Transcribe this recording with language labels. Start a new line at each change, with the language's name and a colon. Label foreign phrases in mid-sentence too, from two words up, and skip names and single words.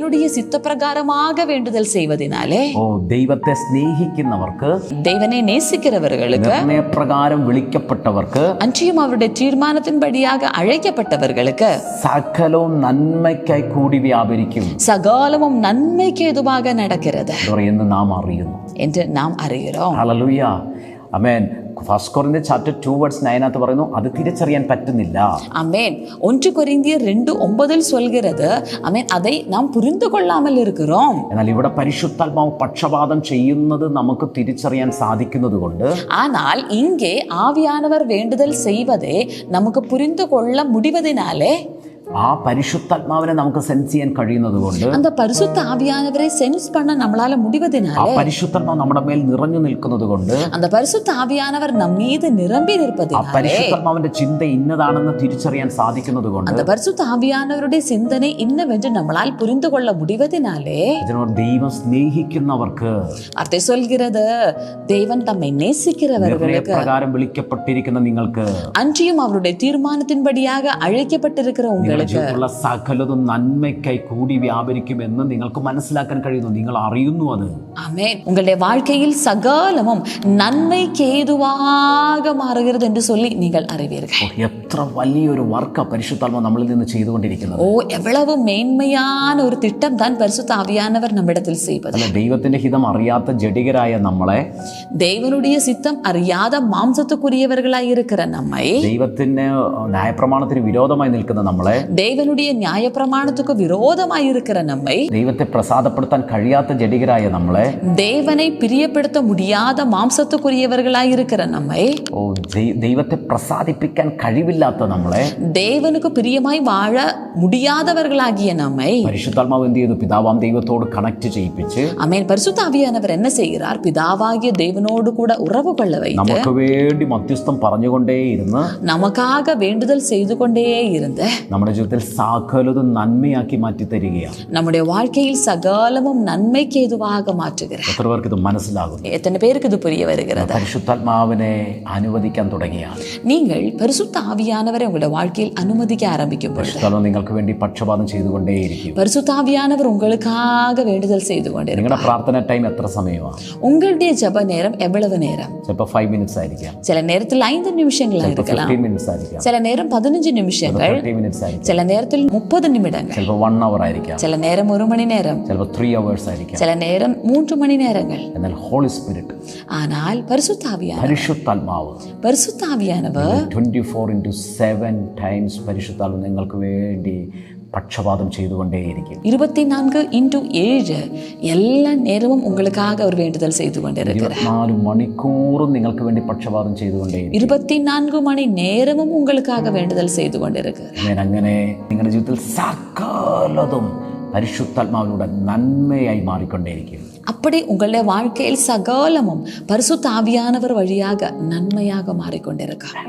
Tamil: தேவனுடைய சித்த பிரகாரமாக வேண்டுதல் செய்வதினாலே,
Malayalam: ദൈവത്തെ സ്നേഹിക്കുന്നവർക്ക് ആർക്ക്?
Tamil: தேவனை நேசிக்கிறவர்களுக்கு,
Malayalam: നിർണയപ്രകാരം വിളിക്കപ്പെട്ടവർക്ക്,
Tamil: அன்றியும் அவருடைய தீர்மானத்தின்படியாக அழைக்கப்பட்டவர்களுக்கு
Malayalam: സകലവും നന്മയ്ക്കായി കൂടി വ്യാപരിക്കും
Tamil: சகலமும் நன்மைக்கு ஏதுவாக நடக்கிறது
Malayalam: എന്ന് നാം അറിയുന്നു
Tamil: என்று நாம் அறிகிறோம்.
Malayalam: ഹല്ലേലൂയ, ആമേൻ. ഫസ്റ്റ് കൊരിന്ത്യർ ചാപ്റ്റർ 2:9 പറയുന്നു അത് തിരിച്ചറിയാൻ പറ്റുന്നില്ല.
Tamil: ஆமென். 1 கொரிந்தியர் 2:9 சொல்கிறது, ஆமென், அதை நாம் புரிந்து கொள்ளாமல் இருக்கிறோம்.
Malayalam: എന്നാൽ ഇവിടെ പരിശുദ്ധാത്മാവ് പക്ഷപാതം ചെയ്യുന്നത് നമുക്ക് തിരിച്ചറിയാൻ സാധിക്കുന്നത് കൊണ്ട്,
Tamil: ஆனால் இங்கே ஆவியானவர் வேண்டுதல் செய்வதை நமக்கு புரிந்து கொள்ள முடிவதினாலே,
Malayalam: ആ പരിശുദ്ധാത്മാവിനെ നമുക്ക് സെൻസ് ചെയ്യാൻ കഴിയുന്നത് കൊണ്ട്,
Tamil: அந்த பரிசுத்த ஆவியானவரை சென்ஸ் பண்ண நம்மளால ആ முடிவதினாலே,
Malayalam: പരിശുദ്ധാത്മാവ് നമ്മുടെ മേൽ നിറഞ്ഞു നിൽക്കുന്നത് കൊണ്ട്,
Tamil: அந்த பரிசுத்த ஆவியானவர் நம் மீது நிரம்பி ആ நிற்பதினாலே,
Malayalam: പരിശുദ്ധാത്മാവിന്റെ ചിന്ത ഇന്നതാണെന്ന് തിരിച്ചറിയാൻ സാധിക്കുന്നത് കൊണ്ട്,
Tamil: அந்த பரிசுத்த ஆவியானவருடைய சிந்தனை இன்னவென்று நம்மளால் புரிந்து கொள்ள முடிவதினாலே,
Malayalam: ഇതിനോട് ദൈവം സ്നേഹിക്കുന്നവർക്ക്,
Tamil: அதை சொல்கிறது, தேவன் தம்மை நேசிக்கிறவர்களுக்கு,
Malayalam: നിർണയപ്രകാരം വിളിക്കപ്പെട്ടിരിക്കുന്ന നിങ്ങൾക്ക്,
Tamil: அன்றியும் அவருடைய தீர்மானத்தின்படியாக அழைக்கப்பட்டிருக்கிற உங்களுக்கு,
Malayalam: ജീവിതത്തിലുള്ള സകലതും നന്മയ്ക്കായി കൂടി വ്യാപരിക്കുമെന്ന് നിങ്ങൾക്ക് മനസ്സിലാക്കാൻ കഴിയുന്നു. നിങ്ങൾ അറിയുന്നു അത്.
Tamil: ஆமென். உங்களுடைய வாழ்க்கையில் சகலமும் நன்மைக்கு ஏதுவாக மாறுகிறது என்று சொல்லி நீங்கள் அறிவீர்கள்.
Malayalam: എത്ര വലിയൊരു വർക്കാ പരിശുദ്ധാത്മാവ് നമ്മളിൽ നിന്ന് ചെയ്തുകൊണ്ടിരിക്കുന്നത്.
Tamil: ஓ, எவ்வளவு மேன்மையான ஒரு திட்டம் தான் பரிசுத்த ஆவியானவர் நம்மிடத்தில் செய்வது.
Malayalam: അല്ല, ദൈവത്തിന്റെ ഹിതം അറിയാത്ത ജഡികരായ നമ്മളെ,
Tamil: தேவனுடைய சித்தம் அறியாத மாம்சத்துக்குரியவர்களாய் இருக்கிற நம்மை,
Malayalam: ദൈവത്തിന് ന്യായപ്രമാണത്തിന് വിരോധമായി നിൽക്കുന്ന നമ്മളെ,
Tamil: தேவனுடைய நியாய பிரமாணத்துக்கு விரோதமாய் இருக்கிற நம்மை,
Malayalam: ദൈവത്തെ പ്രസാദപ്പെടുത്താൻ കഴിയാത്ത ജഡികരായ നമ്മളെ,
Tamil: தேவனை பிரியப்படுத்த முடியாத மாம்சத்துக்குரியவர்களாய் இருக்கிற நம்மை,
Malayalam: ദൈവത്തെ പ്രസാദിപ്പിക്കാൻ കഴിവില്ലാത്ത നമ്മളെ,
Tamil: தேவனுக்கு பிரியமாய் வாழ முடியாதவர்களாகிய நம்மை
Malayalam: പരിശുദ്ധാത്മാവ് എന്ത് ചെയ്തു? പിതാവാം ദൈവത്തോട് കണക്ട് ചെയ്യിപ്പിച്ച്,
Tamil: ஆமென், பரிசுத்த ஆவியானவர் என்ன செய்கிறார்? பிதாவாகிய தேவனோடு கூட உறவு கொள்ள வைத்து,
Malayalam: നമുക്ക് വേണ്ടി മധ്യസ്ഥം പറഞ്ഞുകൊണ്ടേയിരുന്ന്,
Tamil: நமக்காக வேண்டுதல் செய்து கொண்டே இருந்து,
Malayalam: നമ്മുടെ ജീവിതത്തിൽ സകലതും നന്മയാക്കി മാറ്റി തരികയാണ്.
Tamil: நம்முடைய வாழ்க்கையில் சகலமும் நன்மைக்கு ஏதுவாக மாற்றுகிறார்.
Malayalam: എത്ര പേർക്ക് ഇത് മനസ്സിലാകുന്നു?
Tamil: எத்தனை பேருக்கு இது புரிய வருகிறது?
Malayalam: പരിശുദ്ധാത്മാവിനെ അനുവദിക്കാൻ തുടങ്ങിയാണ്.
Tamil: நீங்கள் பரிசுத்த ஆவியானவரை உங்களுடைய வாழ்க்கையில் அனுமதிக்க ஆரம்பிக்கும் பொழுது,
Malayalam: പരിശുദ്ധാത്മാവ് നിങ്ങൾക്ക് വേണ്ടി പക്ഷപാതം ചെയ്തുകൊണ്ടേയിരിക്കും.
Tamil: பரிசுத்த ஆவியானவர் உங்களுக்காக வேண்டுதல் செய்து கொண்டிருக்கிறார்.
Malayalam: നിങ്ങളുടെ പ്രാർത്ഥന ടൈം എത്ര സമയമാണ്?
Tamil: உங்களுடைய ஜெப நேரம் எவ்வளவு நேரம்?
Malayalam: ചിലപ്പോൾ 5 minutes ആയിരിക്കാം,
Tamil: சில நேரத்தில் 5 நிமிஷங்களா இருக்கலாம்,
Malayalam: 15 minutes ആയിരിക്കാം,
Tamil: சில நேரம் 15 நிமிஷங்கள்,
Malayalam: 30 minutes ആയിരിക്കാം,
Tamil: சில நேரத்தில் 30 நிமிடங்கள்,
Malayalam: ചിലപ്പോൾ 1 hour ആയിരിക്കാം,
Tamil: சில நேரம் 1 மணி நேரம்,
Malayalam: ചിലപ്പോൾ 3 hours ആയിരിക്കാം.
Tamil: சில நேரம் 3 மணி நேரங்கள்.
Malayalam: എന്നാൽ
English: Holy Spirit,
Tamil: ஆனால் பரிசுத்தாவியானவர்
Malayalam: പരിശുദ്ധാത്മാവ് 24/7 ടൈംസ് പരിശുദ്ധാത്മാവ് നിങ്ങൾക്ക് വേണ്ടി പക്ഷപാതം ചെയ്തുകൊണ്ടേയിരിക്കും.
Tamil: 24/7 எல்லா நேரமும் உங்களுக்காக ஒரு வேண்டுதல் செய்து கொண்டிருக்கிறார்.
Malayalam: 24 മണിക്കൂറും നിങ്ങൾക്ക് വേണ്ടി പക്ഷപാതം ചെയ്തുകൊണ്ടേയിരിക്കും.
Tamil: 24 மணி நேரமும் உங்களுக்காக வேண்டுதல் செய்து கொண்டிருக்கிறார்.
Malayalam: അങ്ങനെ നിങ്ങളുടെ ജീവിതത്തിൽ സകലതും പരിശുദ്ധാത്മാവിലൂടെ നന്മയായി മാറിക്കൊണ്ടേയിരിക്കും.
Tamil: அப்படி உங்களுடைய வாழ்க்கையில் சகலமும் பரிசுத்த ஆவியானவர் வழியாக நன்மையாக மாறிக்கொண்டிருக்கிறார்.